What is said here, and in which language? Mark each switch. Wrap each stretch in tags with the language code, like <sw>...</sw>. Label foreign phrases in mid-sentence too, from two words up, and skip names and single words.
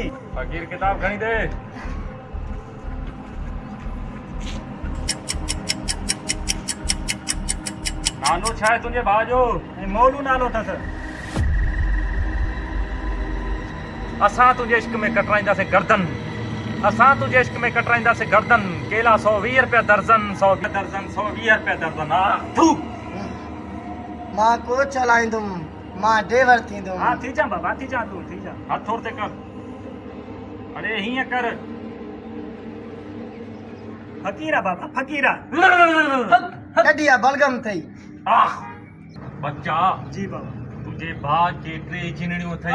<sd>फकीर किताब खणी दे नालो छा आहे तुंहिंजे भाउ जो ऐं मौलू नालो अथसि असां तुंहिंजे इश्क में कटराईंदासीं गर्दन असां तुंहिंजे इश्क में कटराईंदासीं गर्दन केला 120 रुपया दर्जन 100 दर्जन 120 रुपया दर्जन हा थू मां कोच हलाईंदुम मां ड्राइवर थींदुम हाँ थी जा बाबा थी जा तू थी जा हथ थोर ते कर अरे हीअं कर फकीरा बाबा फकीरा कॾी आहे बलगम थई आह बच्चा जी बाबा तुंहिंजे भाउ खे 3 जिनड़ियूं अथई</sd>